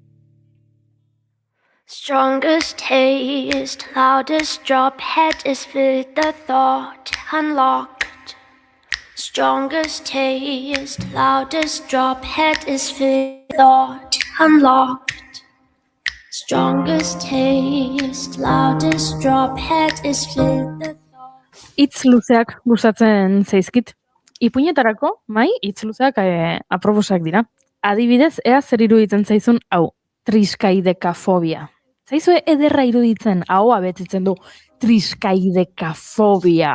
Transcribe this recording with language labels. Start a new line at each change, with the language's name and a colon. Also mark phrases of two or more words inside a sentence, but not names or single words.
English: Strongest taste, loudest drop, head is with the thought unlocked. Strongest taste, loudest drop, head is with thought unlocked. Strongest taste, loudest drop, head is with the thought.
Basque: Hitz luzeak gustatzen zaizkit. Ipuinetarako, hitz luzeak aproposak dira. Adibidez, ea zer iruditzen zaizun hau, triskaidekafobia. Zaizue ederra iruditzen, ahoa betitzen du, triskaidekafobia.